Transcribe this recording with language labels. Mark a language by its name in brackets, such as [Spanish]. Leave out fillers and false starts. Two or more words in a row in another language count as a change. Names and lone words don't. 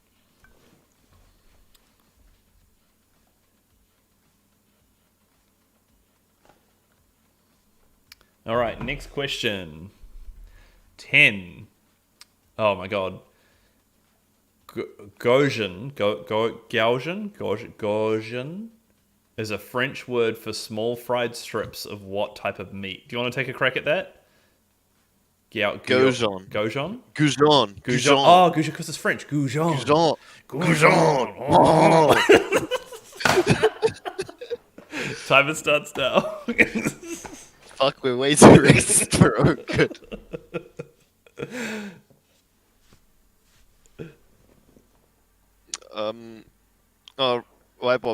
[English] All right, next question. 10. Oh my god. Gaussian is a French word for small fried strips of what type of meat? Do you want to take a crack at that? Goujon. Gaujon? Goujon. Goujon. Oh, Goujon, because it's French. Goujon. Goujon. Goujon. Oh. Timer starts now. Fuck, we're way too racist, bro. Good. Oh, why, Bob?